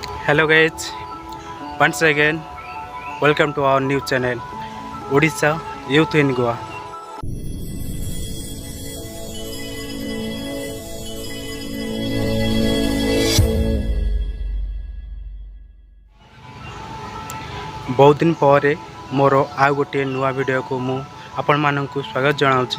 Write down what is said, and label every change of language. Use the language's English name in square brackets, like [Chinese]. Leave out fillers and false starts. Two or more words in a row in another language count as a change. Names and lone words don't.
[English] Hello guys, once again welcome to our new channel Odisha Youth in Goa. [Odia] ବହୁତ ଦିନ ପର ମୋର ଆଉ ଗୋଟେ ନୂଆ ଭିଡିଓ କୋ ମୁ ଆପଣ ମାନକୁ ସ୍ୱାଗତ ଜଣାଉଛି।